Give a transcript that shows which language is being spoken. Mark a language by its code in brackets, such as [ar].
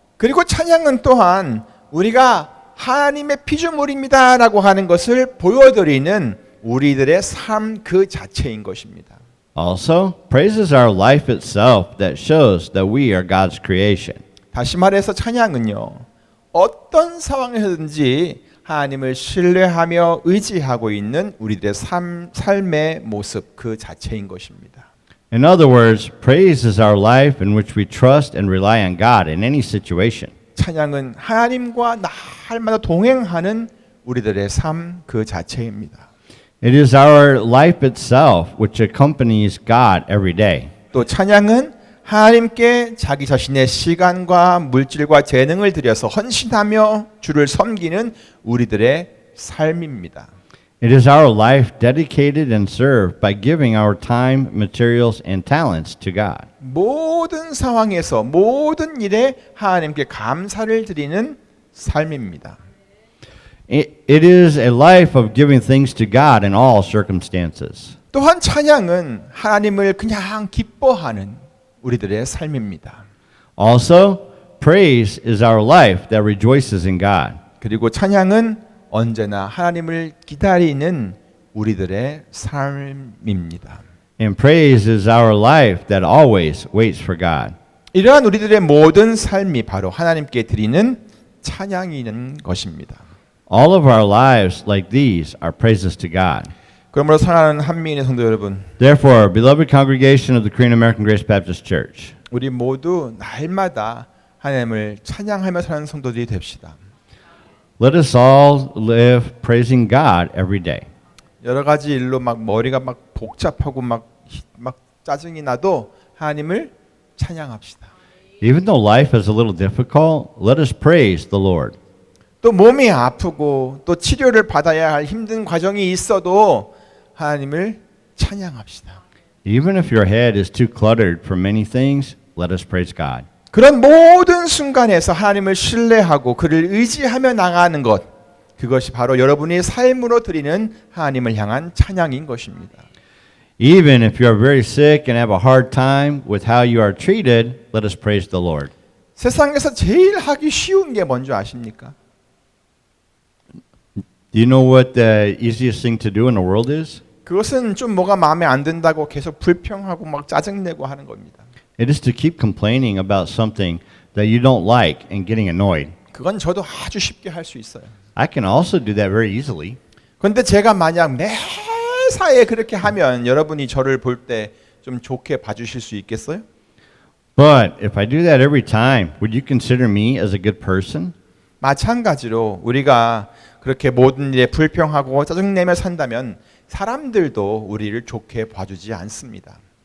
[ko] 그리고 찬양은 또한 우리가 하나님의 피조물입니다라고 하는 것을 보여드리는 우리들의 삶 그 자체인 것입니다. [en] Also, praise is our life itself that shows that we are God's creation. [ko] 다시 말해서 찬양은요, 어떤 상황에서든지 하나님을 신뢰하며 의지하고 있는 우리들의 삶의 모습 그 자체인 것입니다. [en] In other words, praise is our life in which we trust and rely on God in any situation. [ko] 찬양은 하나님과 날마다 동행하는 우리들의 삶 그 자체입니다. [en] It is our life itself which accompanies God every day. [ko] 또 찬양은 하나님께 자기 자신의 시간과 물질과 재능을 들여서 헌신하며 주를 섬기는 우리들의 삶입니다. [en] It is our life dedicated and served by giving our time, materials, and talents to God. [ko] 모든 상황에서 모든 일에 하나님께 감사를 드리는 삶입니다. [en] It is a life of giving things to God in all circumstances. [ko] 또한 찬양은 하나님을 그냥 기뻐하는 우리들의 삶입니다. [en] Also, praise is our life that rejoices in God. [ko] 그리고 찬양은 언제나 하나님을 기다리는 우리들의 삶입니다. [en] And praise is our life that always waits for God. [ko] 이러한 우리들의 모든 삶이 바로 하나님께 드리는 찬양이는 것입니다. [en] All of our lives like these are praises to God. [ko] 그러므로 사랑하는 한미인의 성도 여러분, [en] Therefore, beloved congregation of the Korean American Grace Baptist Church, [ko] 우리 모두 날마다 하나님을 찬양하며 사는 성도들이 됩시다. [en] let us all live praising God every day. [ko] 여러 가지 일로 막 머리가 막 복잡하고 막 짜증이 나도 하나님을 찬양합시다. [en] Even though life is a little difficult, let us praise the Lord. [ko] 또 몸이 아프고 또 치료를 받아야 할 힘든 과정이 있어도 하나님을 찬양합시다. [en] Even if your head is too cluttered from many things, let us praise God. [ko] 그런 모든 순간에서 하나님을 신뢰하고 그를 의지하며 나가는 것, 그것이 바로 여러분이 삶으로 드리는 하나님을 향한 찬양인 것입니다. [en] Even if you are very sick and have a hard time with how you are treated, let us praise the Lord. [ko] 세상에서 제일 하기 쉬운 게 뭔지 아십니까? [en] Do you know what the easiest thing to do in the world is? [ko] 그것은 좀 뭐가 마음에 안 든다고 계속 불평하고 막 짜증내고 하는 겁니다. [en] It is to keep complaining about something that you don't like and getting annoyed. [ko] 그건 저도 아주 쉽게 할 수 있어요. [en] I can also do that very easily. [ko] 그런데 제가 만약 매사에 그렇게 하면 여러분이 저를 볼 때 좀 좋게 봐주실 수 있겠어요? [en] But if I do that every time, would you consider me as a good person? [ko] 마찬가지로 우리가 그렇게 모든 일에 불평하고 짜증내며 산다면 사람들도 우리를 좋게 봐주지 않습니다.